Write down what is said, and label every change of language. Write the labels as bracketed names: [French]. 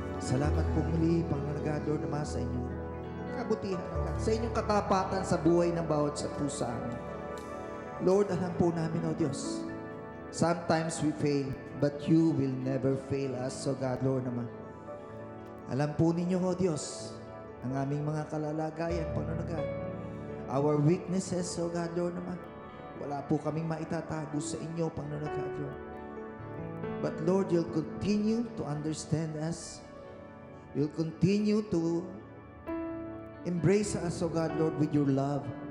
[Filipino] Salamat po muli, Panginoon, Lord, naman sa inyong kabutihan, O God, sa inyong katapatan sa buhay ng bawat sa pusa amin. [English] Lord, [Filipino] alam po namin, O Diyos, [English] sometimes we fail, but you will never fail us, O God, Lord naman. [Filipino] Alam po ninyo, O Diyos, ang aming mga kalalagayan, Panginoon God. [English] Our weaknesses, O God, [Filipino] Lord naman. Wala po kaming maitatago sa inyo, Panginoon God, Lord. [English] But Lord, you'll continue to understand us. You'll continue to embrace us, O God, Lord, with your love.